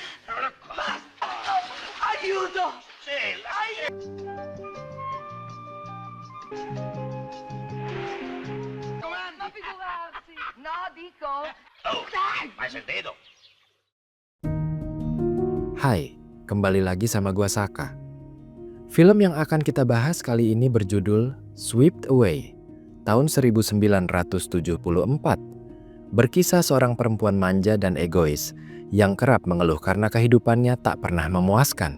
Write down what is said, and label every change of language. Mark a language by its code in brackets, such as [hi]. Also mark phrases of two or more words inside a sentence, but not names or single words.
[it] Basta! Aiuto! Ma figurarsi! No, dico... Oh, hai sentito? [id] Hai, kembali lagi sama gua Saka. Film yang akan kita bahas kali ini berjudul Swept Away, tahun 1974. Berkisah seorang perempuan manja dan egois yang kerap mengeluh karena kehidupannya tak pernah memuaskan.